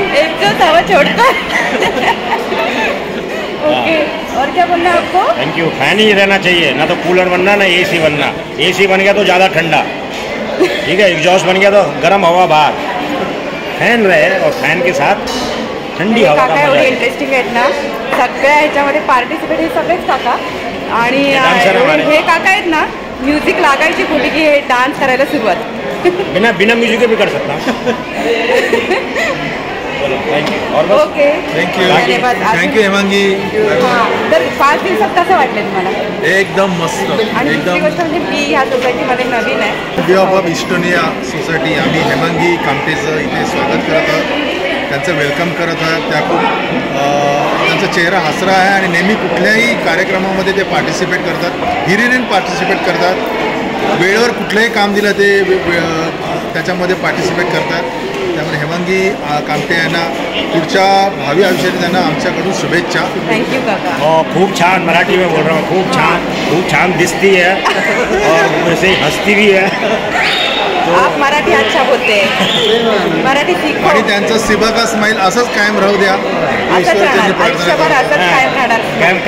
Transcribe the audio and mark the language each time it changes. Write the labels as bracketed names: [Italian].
[Hindi] Exhaust हवा छोड़ता है. ओके और क्या बोलना है आपको? [English] Thank you. [Hindi] फैन ही रहना चाहिए ना तो कूलर बनना ना एसी बनना. एसी बन गया तो ज़्यादा ठंडा. ठीक है एग्जॉस्ट बन गया तो गर्म हवा बाहर. फैन रहे और फैन के साथ थंडी हवा. [Marathi] काका एवढे इंटरेस्टिंग आहेत ना. सगळ्या ह्याच्यामध्ये पार्टिसिपेट हे सगळेच काका. आणि हे काका आहेत ना म्युझिक लागायची कुठे की हे डान्स करायला सुरुवात. [Hindi] बिना म्यूजिक भी कर सकता. [English] Okay thank you Hemangi. [Marathi] तर 5 दिवसात कसं वाटलं तुम्हाला? एकदम मस्त. आणि दुसरी गोष्ट म्हणजे मी ह्या सोसायटीमध्ये नवीन आहे. स्टुडिओ ऑफ इस्टोनिया सोसायटी आम्ही हेमांगी कामटेचं इथे स्वागत करत आहोत. त्यांचं वेलकम करत आहोत. त्या खूप त्यांचा चेहरा हसरा आहे आणि नेहमी कुठल्याही कार्यक्रमामध्ये ते पार्टिसिपेट करतात. हिरिरीन पार्टिसिपेट करतात. वेळेवर कुठलंही काम दिलं ते त्याच्यामध्ये पार्टिसिपेट करतात. त्यामुळे हेमांगी कामटे यांना पुढच्या भावी आयुष्यात त्यांना आमच्याकडून शुभेच्छा. थँक्यू काका. खूप छान [Hindi] मराठी में बोल रहा हूँ. खूप छान दिसती है और वैसे ही हंसती भी है. आप मराठी अच्छा बोलते हैं. मराठी सीखो. [Marathi] आणि त्यांचा सिबा का स्माइल असंच कायम राहू द्या. असंच राहणार आयुष्यभर असंच कायम राहणार.